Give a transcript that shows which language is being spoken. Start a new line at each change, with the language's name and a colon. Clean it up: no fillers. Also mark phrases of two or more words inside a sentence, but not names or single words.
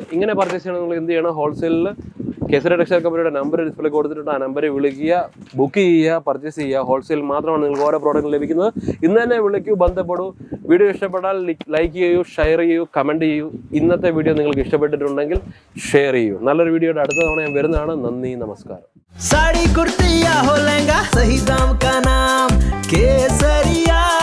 Malayalam: ഇങ്ങനെ പർച്ചേസ് ചെയ്യണം നിങ്ങൾ എന്ത് ചെയ്യണം, ഹോൾസെയിലിൽ കേസരി ടെക്സ്റ്റൈൽ കമ്പനിയുടെ നമ്പർ ഡിസ്പ്ലേ കൊടുത്തിട്ടുണ്ട്. ആ നമ്പറിൽ വിളിക്കുക, ബുക്ക് ചെയ്യുക, പർച്ചേസ് ചെയ്യുക. ഹോൾസെയിൽ മാത്രമാണ് നിങ്ങൾക്ക് ഓരോ പ്രോഡക്റ്റ് ലഭിക്കുന്നത്. ഇന്ന് തന്നെ വിളിക്കൂ, ബന്ധപ്പെടൂ. വീഡിയോ ഇഷ്ടപ്പെട്ടാൽ ലൈക്ക് ചെയ്യൂ, ഷെയർ ചെയ്യൂ, കമൻറ്റ് ചെയ്യൂ. ഇന്നത്തെ വീഡിയോ നിങ്ങൾക്ക് ഇഷ്ടപ്പെട്ടിട്ടുണ്ടെങ്കിൽ ഷെയർ ചെയ്യൂ. നല്ലൊരു വീഡിയോയുടെ അടുത്ത തവണ ഞാൻ വരുന്നതാണ്. നന്ദി, നമസ്കാരം.
Hindi: साड़ी कुर्ती या हो लहंगा, सही दाम का नाम केसरिया.